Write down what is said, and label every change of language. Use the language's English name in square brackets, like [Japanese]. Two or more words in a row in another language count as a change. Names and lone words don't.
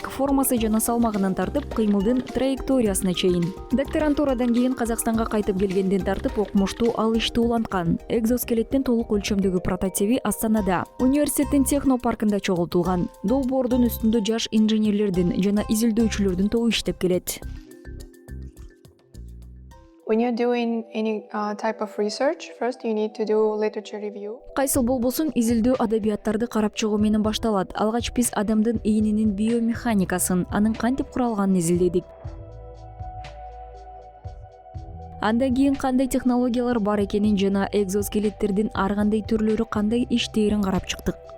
[Kyrgyz] Формасы жана салмагынан тартып, кыймылдын траекториясына чейин. Докторантурадан кийин Казакстанга кайтып келгенден тартып окумуштуу ал ишти уланткан. Экзоскелеттин толук өлчөмдөгү прототиби Астанада, университеттин технопаркында чогултулган. Долбоордун үстүндө жаш инженерлердин жана изилдөөчүлөрдүн тобу иштеп келет. [English] When you're doing any type of research, first you need to do literature review. [Kyrgyz] Кайсыл болбосун изилдөө адабияттарды карап чыгуу менен башталат. Алгач биз адамдын ийининин биомеханикасын, анын кантип куралганын изилдедик. Андан кийин кандай технологиялар бар экенин жана экзоскелеттердин ар кандай түрлөрү кандай иштээрин карап чыктык.